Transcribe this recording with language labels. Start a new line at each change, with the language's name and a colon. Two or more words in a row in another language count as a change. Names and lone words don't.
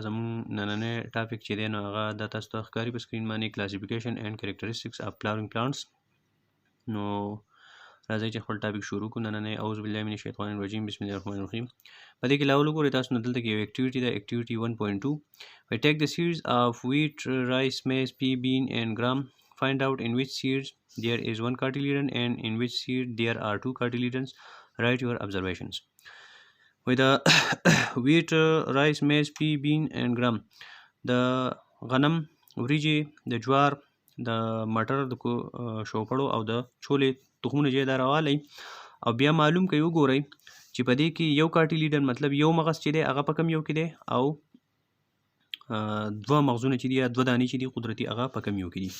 Pashto: زمونږ نننی ټاپک چې دی نو هغه د تاسو ته ښکاري په سکرین باندې
English: classification and characteristics of flowering plants.
Pashto: نو راځئ چې خپل ټاپک شروع کړو. نننی
Arabic: اعوذ بالله من الشیطان الرجیم بسم الله الرحمن الرحیم.
Pashto: په دې کې لاول وګورئ تاسو نو دلته کې یو اکټیویټي ده، اکټیویټي 1.2.
English: We take the seeds of wheat, rice, maize, pea, bean and gram. Find out in which seeds there is one cotyledon and in which seed there are two cotyledons. Write your observations. With the wheat, rice, maize, pea, bean and gram.
Pashto: د غنم، وریجې، د جوار، د مټر، د شوپړو او د چولې تخمونه چې دا راوالی او بیا معلوم کوي وګورئ چې په دې کې یو کاټیلیډن مطلب یو مغز چې دی هغه په کم یو کې دی او دوه مغزونه چې دي یا دوه دانې چې دي قدرتي هغه په کم یو کې دي.